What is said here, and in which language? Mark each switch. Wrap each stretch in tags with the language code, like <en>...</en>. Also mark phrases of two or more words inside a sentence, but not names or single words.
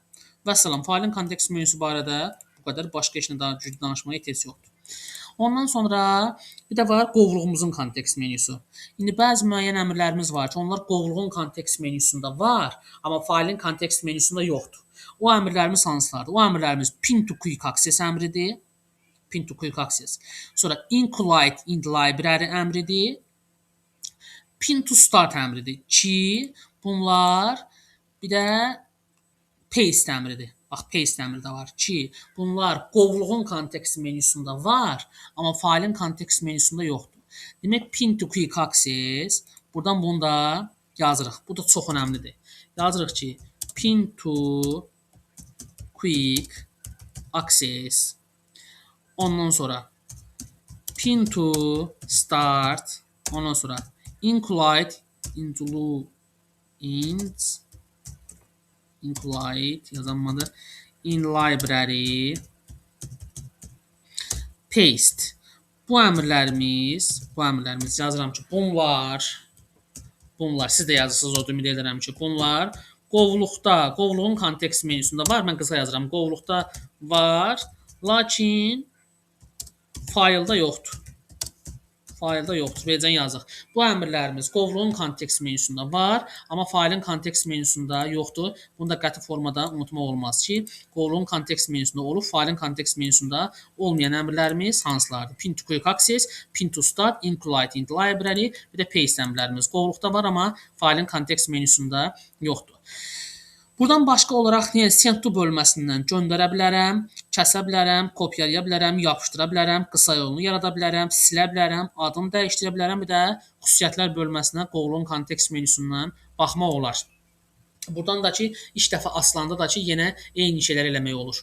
<az>Vəssalam, faylın kontekst menüsü barədə bu qədər, başqa heç nə daha güclü danışmağa ehtiyac yoxdur. Ondan sonra bir də var qovluğumuzun kontekst menüsü. İndi bəzi müəyyən əmrlərimiz var ki, onlar qovluğun kontekst menüsündə var, amma faylın kontekst menüsündə yoxdur. O əmrlərimiz hansılardır? O əmrlərimiz</az> <en>pin to quick access</en> <az>əmridir.</az> <en>Pin to quick access.</en> <az>Sonra</az> <en>include in library</en> <az>əmridir.</az> <en>Pin to start</en> <az>əmridir ki, bunlar bir də paste əmridir. Bax, paste əmri də var ki, bunlar qovluğun kontekst menüsündə var, amma faylın kontekst menüsündə yoxdur. Demək,</az> <en>pin to quick access,</en> <az>buradan bunu da yazırıq. Bu da çox önəmlidir. Yazırıq ki,</az> <en>pin to quick access.</en> <az>Ondan sonra</az> <en>pin to start.</en> <az>Ondan sonra include yazılmadı.</az> <en>In library paste.</en> <az>Bu əmrlərimiz yazıram ki, bunlar siz də yazırsınız, o ümid edirəm ki, bunlar qovluğun kontekst menüsündə var. Mən qısa yazıram. Qovluqda var, lakin faylda yoxdur. Beləcə yazıq. Bu əmrlərimiz qovluğun kontekst menüsündə var, amma faylın kontekst menüsündə yoxdur. Bunu da qəti formada unutmaq olmaz ki, qovluğun kontekst menüsündə olub, faylın kontekst menüsündə olmayan əmrlərimiz hansılardır?</az> <en>Pin to quick access, pin to start, include in library,</en> <az>bir də paste əmrlərimiz qovluqda var, amma faylın kontekst menüsündə yoxdur. Buradan başqa olaraq</az> <en>send to</en> <az>bölməsindən göndərə bilərəm, kəsə bilərəm, kopyalaya bilərəm, yapışdıra bilərəm, qısa yolunu yarada bilərəm, silə bilərəm, adını dəyişdirə bilərəm, bir də xüsusiyyətlər bölməsinə qovluğun kontekst menüsündən baxmaq olar. Buradan da ki, ilk dəfə açılanda da ki, yenə eyni şeyləri eləmək olur.</az>